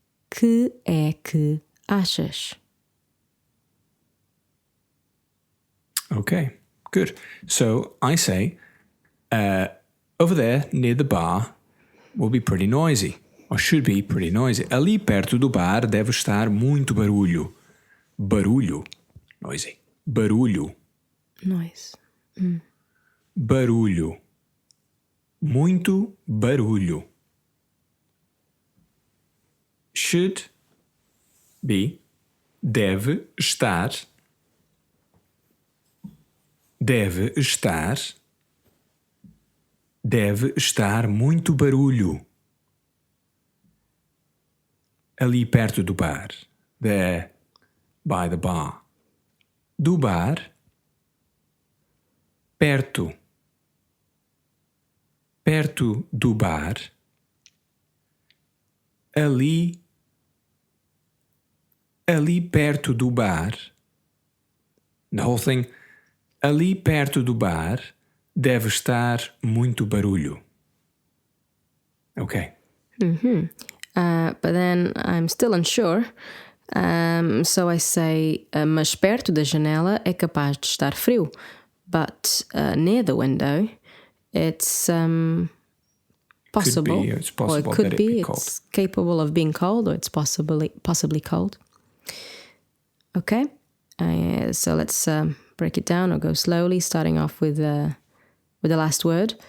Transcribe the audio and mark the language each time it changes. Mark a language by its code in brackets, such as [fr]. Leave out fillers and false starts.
[pt] Que é que achas? [en] Okay, good. So I say, over there near the bar will be pretty noisy, or should be pretty noisy. [pt] Ali perto do bar deve estar muito barulho. Barulho. Noisy. Barulho. [en] Noise. [pt] Barulho. Muito barulho. [en] Should be. [pt] Deve estar. Deve estar. Deve estar muito barulho. Ali perto do bar. [en] There. By the bar. [pt] Do bar. perto. Perto do bar. Ali perto do bar. [en] The whole thing. [pt] Ali perto do bar deve estar muito barulho. [en] Okay. But then I'm still unsure. So I say, [pt] mas perto da janela é capaz de estar frio. [en] But near the window, it's possible. It's possible or it could that it be. be cold. It's capable of being cold, or it's possibly cold. Okay. So let's break it down or go slowly, starting off with the last word.